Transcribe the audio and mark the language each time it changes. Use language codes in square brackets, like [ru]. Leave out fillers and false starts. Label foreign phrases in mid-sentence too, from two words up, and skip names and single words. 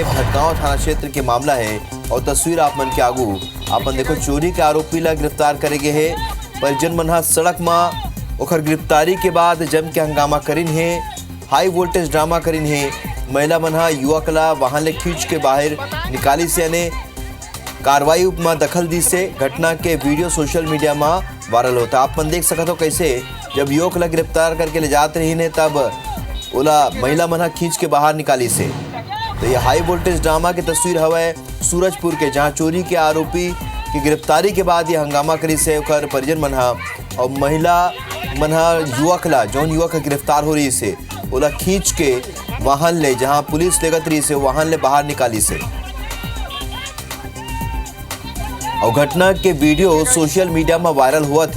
[hne] भटगांव थाना क्षेत्र के मामला है और तस्वीर आप मन के आगू अपन देखो। चोरी के आरोपी ला गिरफ्तार करे गए है। परिजन मन सड़क में ओखर गिरफ्तारी के बाद जम के हंगामा करीन है। [en] high voltage drama [hne] करीन है। महिला मन युवक ला वाहन ले खींच के बाहर निकाली से यानी कार्रवाई में दखल दी से घटना के वीडियो [en] social media [hne] में वायरल होता। आप मन देख सकते हो कैसे जब युवक ला गिरफ्तार करके ले जाते रही ने तब ओला महिला मन खींच के बाहर निकाली से। तो ये [en] high voltage drama [hne] की तस्वीर हवा सूरजपुर के, जहाँ चोरी के आरोपी की गिरफ्तारी के बाद ये हंगामा करी से ओकर परिजन मन और महिला मन युवक ला जौन युवक गिरफ्तार हो रही से ओला खींच के वाहन ले जहां पुलिस लेगत रही से वाहन ले बाहर निकाली से। और घटना के वीडियो [en] social media [hne] में वायरल हुआ थे।